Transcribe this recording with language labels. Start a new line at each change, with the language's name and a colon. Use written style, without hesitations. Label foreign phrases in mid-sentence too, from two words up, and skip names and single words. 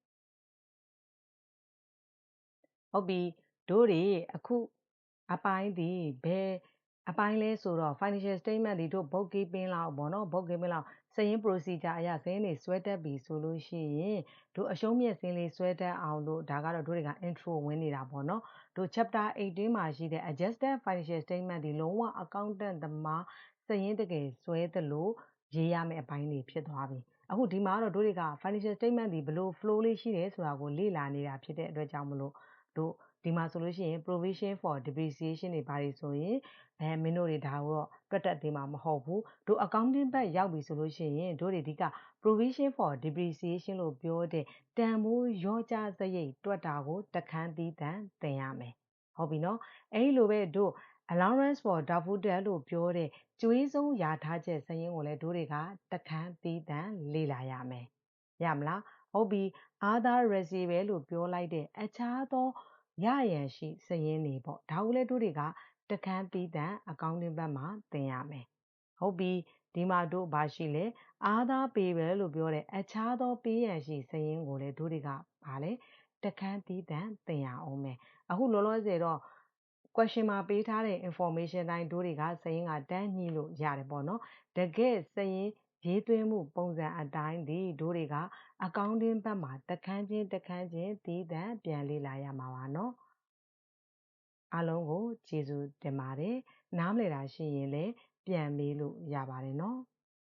Burmese: ဟုတ်ပြီတို့တွေအခုအပိုင်းဒီဘယ်အပိုင်းလဲဆိုတော့
English: financial statement
Burmese: ဒီတို့ bookkeeping လောက်ပေါ့နော် bookkeeping လောက်စာရင်း procedure အရစာရင်းတွေဆွဲတက်ပြီဆိုလို့ရှိရင်တို့အရှုံးမြတ်စင်းလေးဆွဲတက်အောင်လို့ဒါကတော့တို့တွေက intro ဝင်နေတာပေါ့နော်တို့ chapter 18မှာရှိတဲ့
English: adjusted financial statement
Burmese: ဒီလုံးဝ accountant သမားစာရင်းတကယ်ဆွဲသလိုရေးရမယ့်အပိုင်းတွေ ဖြစ်သွားပြီအခုဒီမှာတော့တို့တွေက
English: financial statement
Burmese: ဒီဘယ်လို flow လေးရှိတယ်ဆိုတာကိုလေ့လာနေတာဖြစ်တဲ့အတွက်ကြောင့်မလို့တို့ဒီမှာဆိုလို့ရှိရင်
English: provision for depreciation
Burmese: တွေဘာတွေဆိုရင်မင်းတို့တွေဒါတော့တွက်တက်သေးမှာမဟုတ်ဘူးတို့ accounting ဘက်ရောက်ပြီဆိုလို့ရှိရင်တို့တွေဒီက
English: provision for depreciation
Burmese: လို့ပြောတဲ့တန်ဖိုးရော့ကျစရိတ်တွက်တာကိုတခန်းသီးသန့်သင်ရမယ်ဟုတ်ပြီနော်အဲဒီလိုပဲတို့
English: allowance for doubtful debt
Burmese: လို့ပြောတဲ့ကြွေးဆုံးရာထားချက်စရင်းကိုလည်းတို့တွေက တခန်းသီးသန့်လေ့လာရမယ်ရမလားဟုတ်ပြီ
English: other receivable
Burmese: လို့ပြောလိုက်တဲ့အခြားသောရရန်ရှိစာရင်းတွေပေါ့ဒါကိုလည်း တို့တွေကတခန်းသီးသန့် accounting ဘက်မှာသင်ရမယ်ဟုတ်ပြီဒီမှာတို့ဘာရှိလဲ
English: other payable
Burmese: လို့ပြောတဲ့ အခြားသောပေးရန်ရှိစာရင်းကိုလည်းတို့တွေကဘာလဲတခန်းသီးသန့်သင်ရအောင်မယ်အခုလောလောဆယ်တော့ question မှာပေးထားတဲ့ information တိုင်းတို့တွေကစာရင်းကတန်းညှိလို့ရတယ်ပေါ့နော်တကယ်စာရင်းရေးသွင်းမှုပုံစံအတိုင်းဒီတို့တွေက accounting ဘက်မှာတခန်းချင်းသီးသန့်ပြန်လေ့လာရမှာပါเนาะအားလုံးကိုကျေးဇူးတင်ပါတယ်နားမလည်တာရှိရင်လည်းပြန်မေးလို့ရပါတယ်เนาะ